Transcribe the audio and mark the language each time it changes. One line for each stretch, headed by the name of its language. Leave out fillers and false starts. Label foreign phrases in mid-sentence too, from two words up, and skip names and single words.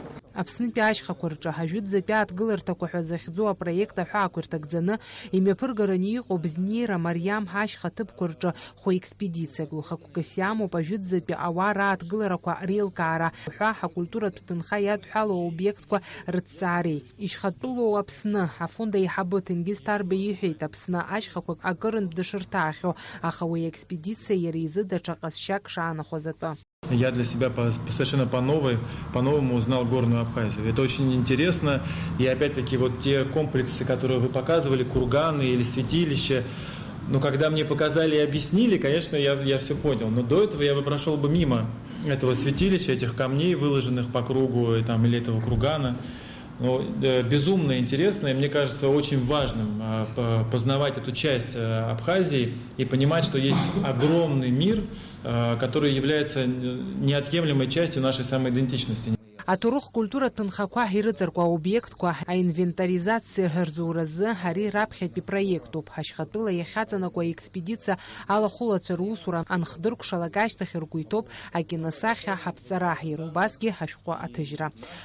Abkhazian: Аԥснытәи ашьхақәа рҿы ҳажәытәӡатәи аҭгыларҭақәа ҳәа захьӡу апроект аҳәаақәа ирҭагӡаны имҩаԥыргараны иҟоу Бзнеира Мариам ашьха ҭыԥқәа рҿы хәеекспедициак лхақәкыс иамоуп ажәытәӡатәи ауаа рааҭгыларақәа реилкаара ҳәа ҳакультуратә ҭынха иадҳәалоу аобиектқәа рыҭҵаареи. Ишьхатәылоу Аԥсны афонд аиҳабы Ҭенгиз Ҭарба иҳәеит, Аԥсны ашьхақәак акырынтә дышырҭаахьоу, аха уи аекспедициа иара изы даҽа ҟазшьак шаанахәаз атәы.
Russian: Я для себя совершенно по-новому узнал Горную Абхазию. Это очень интересно. И опять-таки вот те комплексы, которые вы показывали, курганы или святилища, когда мне показали и объяснили, конечно, я все понял. Но до этого я бы прошел бы мимо этого святилища, этих камней, выложенных по кругу, или этого кургана. Безумно интересно, и мне кажется очень важным познавать эту часть Абхазии и понимать, что есть огромный мир, который является неотъемлемой частью нашей самоидентичности.
Abkhazian: Аҭоурых культуратә нхақәа ирыҵаркуа аобиектқәа аинвентаризациа рзуразы ари раԥхьатәи проектуп. Ҳашьхатәыла иахьаҵанакуа аекспедициа алахәылацәа русура анхдыркәшалак ашьҭахь ргәы иҭоуп акиносахьа ҳаԥҵара, иара убасгьы ҳашәҟәы аҭыжьра.